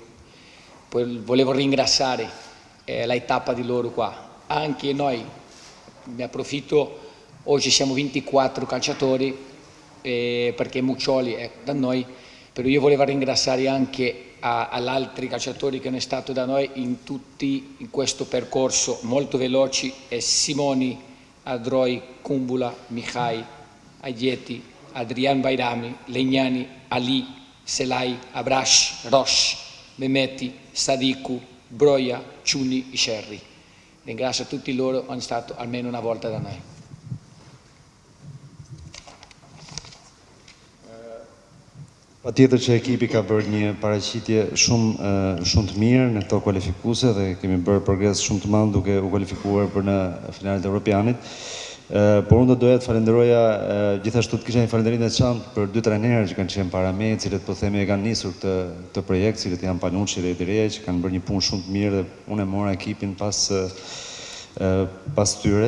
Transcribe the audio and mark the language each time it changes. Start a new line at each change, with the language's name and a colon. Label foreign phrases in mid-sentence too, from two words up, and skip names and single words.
Italian: Poi volevo ringraziare la tappa di loro qua, anche noi, ne approfitto, oggi siamo 24 calciatori perché Muccioli è da noi, però io volevo ringraziare anche agli altri calciatori che hanno stato da noi in questo percorso molto veloci, Simoni, Adroi, Kumbula, Mihai, Ayeti, Adrian Bairami, Legnani, Ali, Selai, Abrash, Rosh, Mehmeti, Sadiku, Broia, Ciuni e Sherry. Ringrazio tutti loro, hanno stato almeno una volta da noi.
Albanian: Patjetër që ekipi ka bërë një paraqitje shumë të mirë në këto kualifikuese dhe kemi bërë progres shumë të madh duke u kualifikuar për në finalet e Europianit. Por unë do doja të falenderoja gjithashtu të kisha një falënderim të veçantë për dy trajnerë që kanë qenë para me, cilët po themi e kanë nisur këtë projekt, cilët janë Panucci dhe Edireja, që kanë bërë një punë shumë të mirë dhe unë e mora ekipin pas tyre.